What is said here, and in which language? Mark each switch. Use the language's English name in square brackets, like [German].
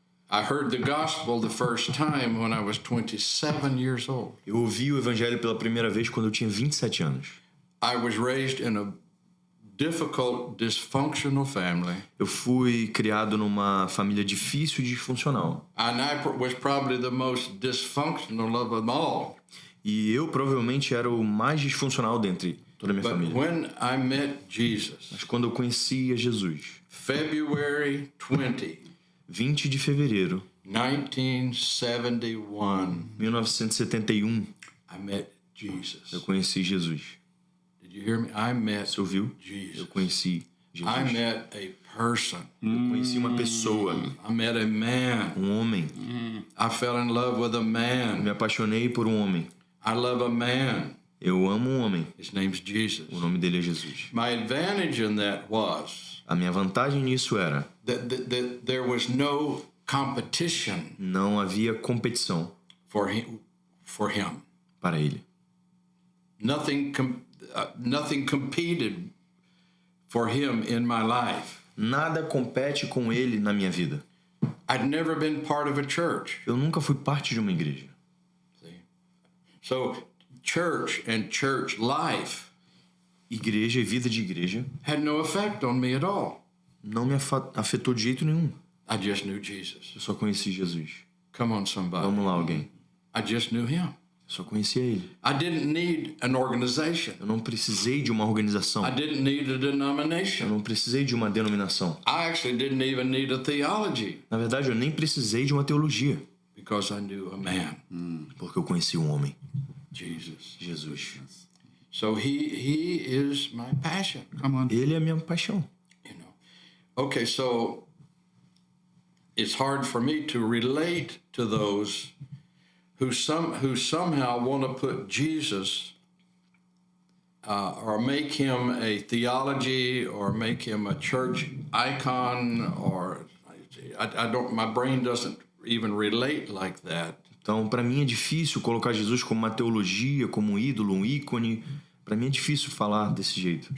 [English] I heard the gospel the first time when I was 27 years old. [Portuguese] Eu ouvi o evangelho pela primeira vez quando eu tinha 27 anos. [English] I was raised in a difficult, dysfunctional family. [Portuguese] Eu fui criado numa família difícil e disfuncional. [English] And I was probably the most dysfunctional of them all. [Portuguese] E eu provavelmente era o mais disfuncional dentre toda a minha [English] But [Portuguese] família. [English] when I met Jesus, [Portuguese] Mas quando eu conhecia Jesus, [English] February [Portuguese] 20 de fevereiro [English] 1971, [Portuguese] 1971, [English] I met Jesus. [Portuguese] eu conheci Jesus. [English] Did you hear me? I met [Portuguese] Você ouviu? [English] Jesus. [Portuguese] Eu conheci Jesus. [English] I met a person. [Portuguese] Eu conheci uma pessoa, [English] I met a man. [Portuguese] um homem. [English] I fell in love with a [Portuguese] Eu [English] man. [Portuguese] me apaixonei por um homem. [English] I love a man. [Portuguese] Eu amo um homem. [English] His name's Jesus. [Portuguese] O nome dele é Jesus. [English] My advantage in that was [Portuguese] A minha vantagem nisso era: [English] that there was no competition [Portuguese] não havia competição [English] for him. [Portuguese] para ele. [English] Nothing competed for him in my life. [Portuguese] Nada compete com ele na minha vida. [English] I'd never been part of a church. [Portuguese] Eu nunca fui parte de uma igreja. [English] See? So church and church life [Portuguese] Igreja e vida de igreja [English] had no effect on me at all. [Portuguese] não me afetou de jeito nenhum. [English] I just knew Jesus. [Portuguese] Eu só conheci Jesus. [English] Come on, somebody. [Portuguese] Vamos lá, alguém. [English] I just knew him. [Portuguese] Eu só conhecia ele. [English] I didn't need an organization. [Portuguese] Eu não precisei de uma organização. [English] I didn't need a [Portuguese] Eu [English] denomination. [Portuguese] não precisei de uma denominação. [English] I actually didn't even need a theology [Portuguese] Na verdade, eu nem precisei de uma teologia, [English] because I knew a man, [Portuguese] porque eu conheci um homem, [English] Jesus. [Portuguese] Jesus. [English] So he is my passion, Come on. [Portuguese] Ele é a minha paixão. [English] you know. Okay, so it's hard for me to relate to those who somehow want to put Jesus or make him a theology or make him a church icon, or I don't. My brain doesn't even relate like that. [Portuguese] Então, para mim é difícil colocar Jesus como uma teologia, como um ídolo, um ícone. Para mim é difícil falar desse jeito.